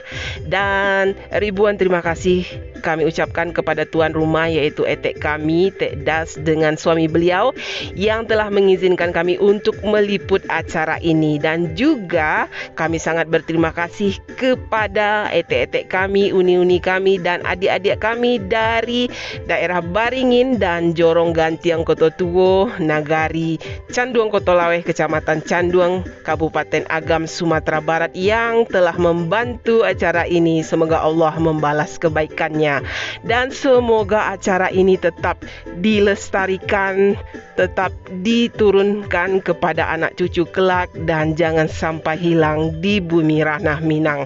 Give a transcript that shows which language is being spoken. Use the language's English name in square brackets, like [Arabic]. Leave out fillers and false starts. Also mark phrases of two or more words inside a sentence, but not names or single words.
[Indonesian] Dan ribuan terima kasih kami ucapkan kepada tuan rumah, yaitu etek kami, Tek Das dengan suami beliau yang telah mengizinkan kami untuk meliput acara ini. Dan juga kami sangat berterima kasih kepada etek-etek kami, uni-uni kami dan adik-adik kami dari daerah Baringin dan Jorong Gantiang Koto Tuo, Nagari, Canduang Koto Laweh, Kecamatan Canduang, Kabupaten Agam, Sumatera Barat yang telah membantu acara ini. Semoga Allah membalas kebaikannya dan semoga acara ini tetap dilestarikan, tetap diturunkan kepada anak cucu kelak dan jangan sampai hilang di bumi ranah Minang.